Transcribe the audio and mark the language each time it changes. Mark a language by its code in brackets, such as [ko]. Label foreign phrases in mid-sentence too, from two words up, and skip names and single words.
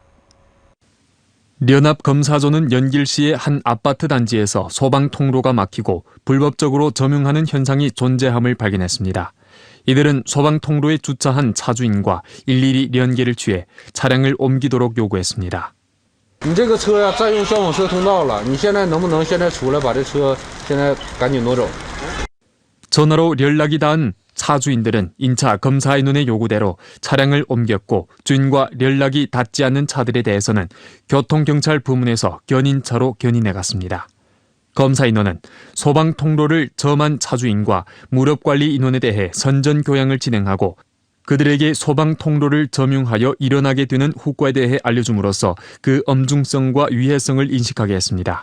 [ko] 연합검사조는 연길시의 한 아파트 단지에서 소방 통로가 막히고 불법적으로 점용하는 현상이 존재함을 발견했습니다. 이들은 소방 통로에 주차한 차주인과 일일이 연계를 취해 차량을 옮기도록 요구했습니다. [zh] 你这个车呀，占用消防车通道了，你现在能不能现在出来把这车现在赶紧挪走？ [ko] 전화로 연락이 닿은 차주인들은 인차 검사인원의 요구대로 차량을 옮겼고 주인과 연락이 닿지 않는 차들에 대해서는 교통경찰 부문에서 견인차로 견인해갔습니다. 검사인원은 소방 통로를 점한 차주인과 무렵관리 인원에 대해 선전교양을 진행하고 그들에게 소방 통로를 점용하여 일어나게 되는 후과에 대해 알려줌으로써 그 엄중성과 위해성을 인식하게 했습니다.